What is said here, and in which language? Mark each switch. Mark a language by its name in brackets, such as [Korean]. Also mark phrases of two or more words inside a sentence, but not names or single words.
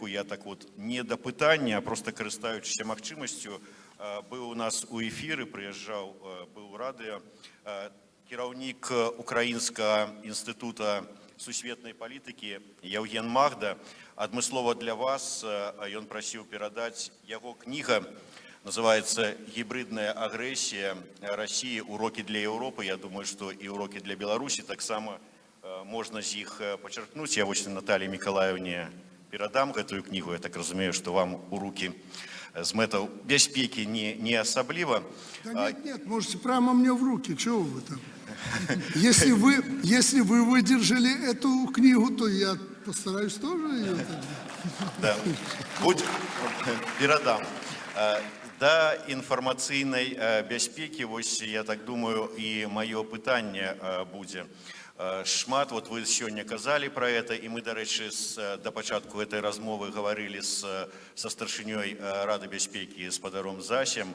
[Belarusian] Я так вот не да пытання, а проста карыстаючыся магчымасцю, быў у нас у эфіры, прыязджаў, быў у радыё, кіраўнік Украінскага інстытута сусветнай палітыкі Яўген Магда. Адмыслова для вас ён прасіў перадаць яго кніга, [Russian] называется «Гибридная агрессия России. Уроки для Европы». Я думаю, что и уроки для Беларуси [Belarusian] так само [Russian] можно з іх подчеркнуть. Я вот Наталье Миколаевне передам эту книгу. Я так разумею, что вам у руки [Belarusian] з мэтаў бяспекі не асабліва. [Russian] Да нет, можете прямо мне в руки, чего вы там? Если вы выдержали эту книгу, то я постараюсь тоже ее. Да, передам. [Belarusian] Да інфармацыйнай бяспекі, вось, я так думаю, і маё пытанне будзе. Шмат, вот вы сёння казалі пра гэта, і мы, дарэчы, да пачатку гэтай размовы гаварылі са старшынёй Рады бяспекі спадаром Засем.